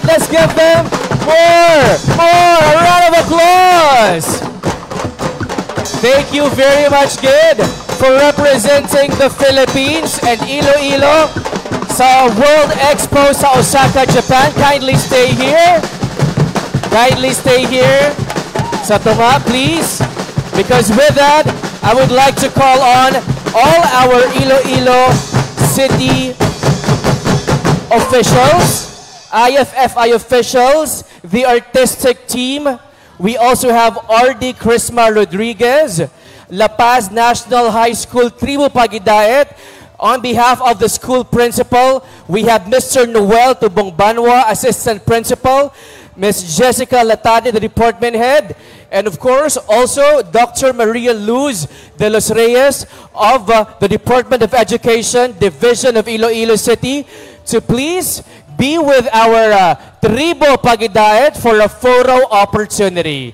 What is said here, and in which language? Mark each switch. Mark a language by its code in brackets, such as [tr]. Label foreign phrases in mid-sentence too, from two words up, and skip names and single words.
[en] Let's give them more, a round of applause. Thank you very much, Gid, for representing the Philippines and Iloilo sa World Expo sa Osaka, Japan. Kindly stay here. Kindly stay here. [hil] Sa tunga, [en] please. Because with that, I would like to call on all our Iloilo City officials, IFFI officials, the artistic team. We also have R.D. Crisma Rodriguez, La Paz National High School, Tribu Pagidait. On behalf of the school principal, we have Mr. Noel Tubongbanwa, Assistant Principal, Ms. Jessica Latade, the department head, and of course, also Dr. Maria Luz de los Reyes of the Department of Education, Division of Iloilo City, to please be with our Tribo Pagidait for a photo opportunity.